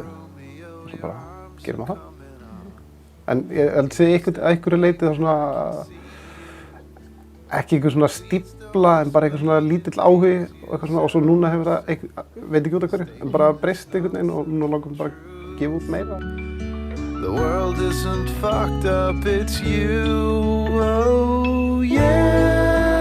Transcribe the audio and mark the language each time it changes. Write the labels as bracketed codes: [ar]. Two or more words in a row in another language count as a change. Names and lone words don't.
[is] Og svo bara, gerum við það. En ég held að segja einhverju leyti það svona, ekki einhver svona stífla, en bara eitthvað svona lítill áhugi og eitthvað svona. Og svo núna hefur það, veit ekki út af hverju, en bara breyst einhvern veginn og núna langum bara að gefa út meira. [en] The world isn't fucked up, it's you, oh yeah.